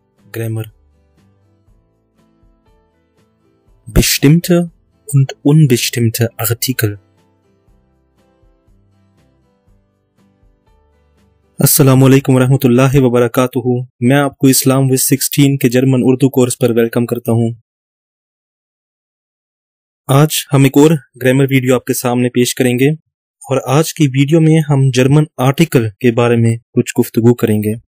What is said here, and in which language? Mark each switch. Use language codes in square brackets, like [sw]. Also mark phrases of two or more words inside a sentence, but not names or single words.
[de] Grammar. Bestimmte und unbestimmte Artikel. [ar] السلام عليكم رحمة الله و بركاته. [ur] میں آپ کو اسلام وِد 16 کے [en] German Urdu course [ur] پر ویلکم کرتا ہوں. آج ہم ایک اور [en] grammar video [ur] آپ کے سامنے پیش کریں گے اور آج کی ویڈیو میں ہم [en] German article [ur] کے بارے میں کچھ گفتگو کریں گے.